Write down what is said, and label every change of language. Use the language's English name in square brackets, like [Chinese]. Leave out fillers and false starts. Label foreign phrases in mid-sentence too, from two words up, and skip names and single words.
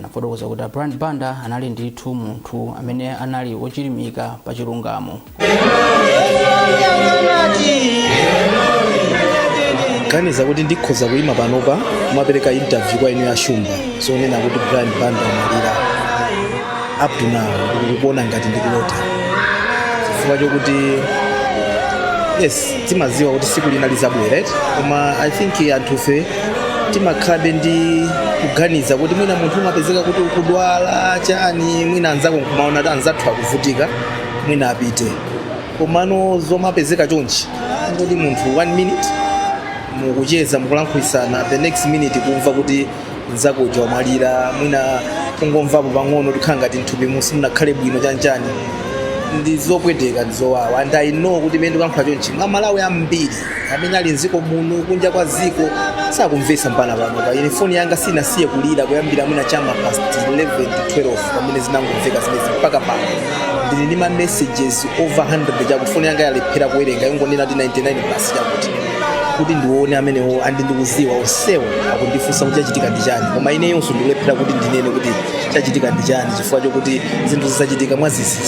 [Nyanja] Nafotokoza kuti Brian Banda anali ndithu munthu amene anali wochilimika pa chilungamo. Kaniza kuti ndikhoza kuyima panopa kumapereka interview kwa inu ya Shumba zonena kuti Brian Banda amalira [English] up to now [Nyanja] ndikuona ngati ndikulota chifukwa chokuti yes timaziwa kuti siku lina lizabwera right koma [English] I think [Nyanja] anthufe timakhabe ndi kuganiza kuti mwina munthu umapezeka kuti ukudwala chani mwina anzako nkumaona kuti anzathu akuvutika mwina apite komano zomapezeka chonchi kuti munthu 1 minute mukucheza mukulankhulitsana [English] the next minute [Nyanja] kumva kuti nzako uja wamwalira mwina kungomvapo pang'ono tikhala ngati nthupi simunakhale bwino chanchani ndi zopweteka ndizowawa [English] and I know [Nyanja] kuti mene ndikulankhula chonchi Malawi ambiri amene ali mdziko muno kunja kwa dziko sakumvesa mpana panopa. Ine phone yanga sinasiye kulira kuyambira mwina chama [English] past 11 to 12 [Nyanja] pamene zinangomveka zimezi mpaka pano ndili ndi ma messages [English] over 100 [Nyanja] chakuti phone yanga yalephera kuwerenga yongonena kuti 99+ chakuti kuti ndione amenewo andikuziwa onsewo akundifunsa kuti chachitika ndi chani koma ineyonso ndikulephera kuti ndinene kuti chachitika ndi chani chifukwa chokuti zinthu zisachitika mwazisisi.